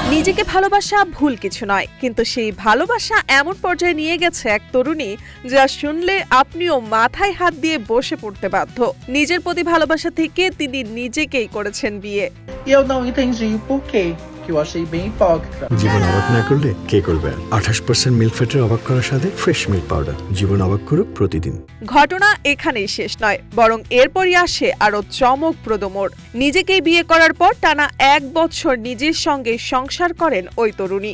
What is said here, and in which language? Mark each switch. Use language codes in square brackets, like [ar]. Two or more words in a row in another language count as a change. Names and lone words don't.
[bn] নিজেকে ভালোবাসা ভুল কিছু নয়, কিন্তু সেই ভালোবাসা এমন পর্যায়ে নিয়ে গেছে এক তরুণী যা শুনলে আপনিও মাথায় হাত দিয়ে বসে পড়তে বাধ্য। নিজের প্রতি ভালোবাসা থেকে তিনি নিজেকেই করেছেন বিয়ে। [pt] E eu não entendi por quê, que eu achei bem hipócrita. [bn] জীবন অবাক না করলে কে করবে? 28% মিল্ক ফ্যাটের অবাক করার সাথে ফ্রেশ মিল্ক পাউডার। জীবন অবাক করুক প্রতিদিন। ঘটনা এখানেই শেষ নয়, বরং এরপরই আসে আরো চমকপ্রদ মোড়। নিজেকেই বিয়ে করার পর টানা 1 বছর নিজের সঙ্গে সংসার করেন ওই তরুণী।